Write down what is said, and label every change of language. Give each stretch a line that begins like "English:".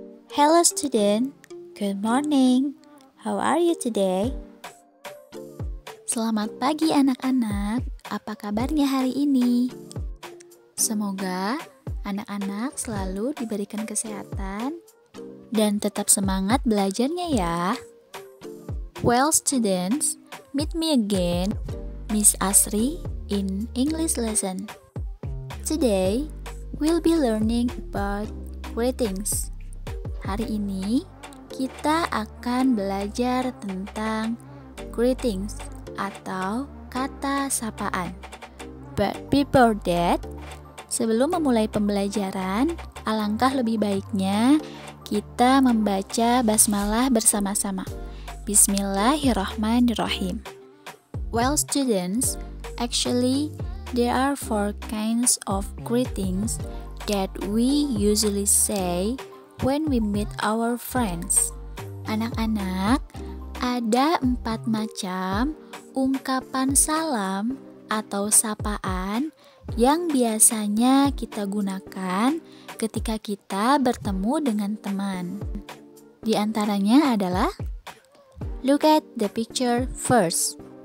English: Hello student, good morning. How are you today?
Indonesian: Selamat pagi anak-anak, apa kabarnya hari ini? Semoga anak-anak selalu diberikan kesehatan dan tetap semangat belajarnya ya.
English: Well students, meet me again, Miss Asri in English lesson. Today, we'll be learning about greetings.
Indonesian: Hari ini, kita akan belajar tentang greetings atau kata sapaan.
English: But before that,
Indonesian: sebelum memulai pembelajaran, alangkah lebih baiknya kita membaca basmalah bersama-sama.
Arabic: Bismillahirrahmanirrahim.
English: Well students, actually, there are 4 kinds of greetings that we usually say when we meet our friends.
Indonesian: Anak-anak, ada 4 macam ungkapan salam atau sapaan yang biasanya kita gunakan ketika kita bertemu dengan teman. Di antaranya adalah,
English: look at the picture first.